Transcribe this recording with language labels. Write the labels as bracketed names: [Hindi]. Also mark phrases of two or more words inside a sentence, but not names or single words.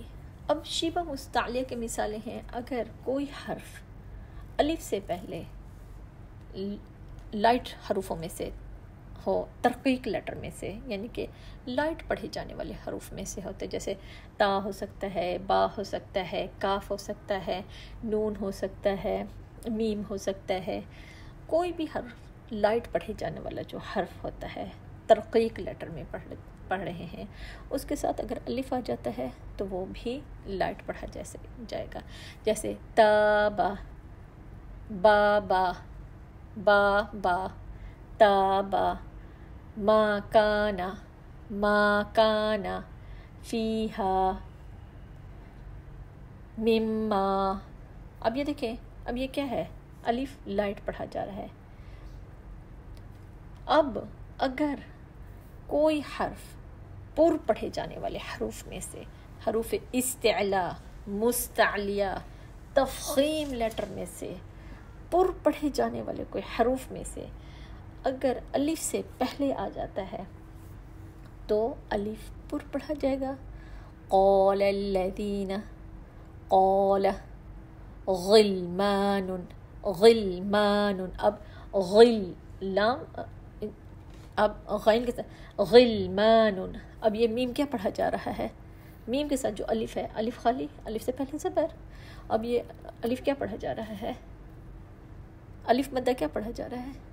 [Urdu] اب شیبہ مستعلیہ کے مثالیں ہیں. اگر کوئی حرف الف سے پہلے لائٹ حروفوں میں سے ہو، ترقیق لیٹر میں سے، یعنی کہ لائٹ پڑھے جانے والے حروف میں سے ہوتے، جیسے تا ہو سکتا ہے، با ہو سکتا ہے، کاف ہو سکتا ہے، نون ہو سکتا ہے، میم ہو سکتا ہے. کوئی بھی حرف لائٹ پڑھے جانے والا جو حرف ہوتا ہے ترقیق لیٹر میں پڑھ رہے ہیں، اس کے ساتھ اگر الف آ جاتا ہے تو وہ بھی لائٹ پڑھا جائے گا. جیسے [Arabic] تا با، با با، با با، تا با، ما کانا، فیہا، مما. [Urdu] اب یہ دیکھیں، اب یہ کیا ہے؟ الف لائٹ پڑھا جا رہا ہے. اب اگر کوئی حرف پر پڑھے جانے والے حروف میں سے، حروف استعلاء، مستعلیہ، تفخیم لیٹر میں سے، پر پڑھے جانے والے کوئی حروف میں سے اگر الف سے پہلے آ جاتا ہے تو الف پر پڑھا جائے گا. [Arabic] قال الذین، قال، غلمان، [Urdu] اب لام، اب غین کے ساتھ غلمان. اب یہ میم کیا پڑھا جا رہا ہے؟ میم کے ساتھ جو الف ہے، الف خالی، الف سے پہلے زبر. اب یہ الف کیا پڑھا جا رہا ہے؟ الف مدہ کیا پڑھا جا رہا ہے؟